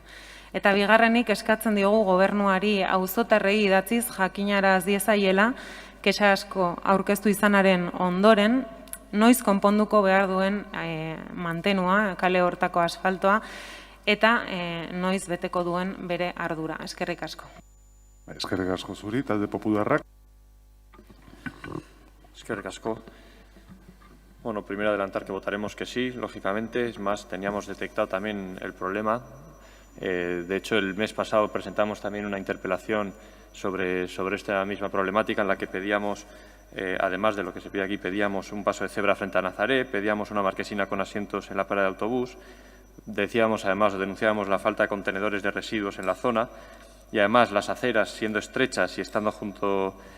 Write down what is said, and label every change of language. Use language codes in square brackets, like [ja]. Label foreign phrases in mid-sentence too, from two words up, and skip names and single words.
[eu] Eta bigarrenik eskatzen diogu gobernuari auzotarrei idatziz jakinaraz diezaiela, kexa asko aurkeztu izanaren ondoren, noiz konponduko behar duen mantenua, kale hortako asfaltoa, eta noiz beteko duen bere ardura. Eskerrik asko. Eskerrik asko zuri, talde popularrak. Eskerrik asko. [es] Bueno, primero adelantar que votaremos que sí, lógicamente. Es más, teníamos detectado también el problema. De hecho, el mes pasado presentamos también una interpelación sobre esta misma problemática en la que pedíamos, además de lo que se pide aquí, pedíamos un paso de cebra frente a Nazaret, pedíamos una marquesina con asientos en la parada de autobús, decíamos además, denunciábamos la falta de contenedores de residuos en la zona y además las aceras siendo estrechas y estando junto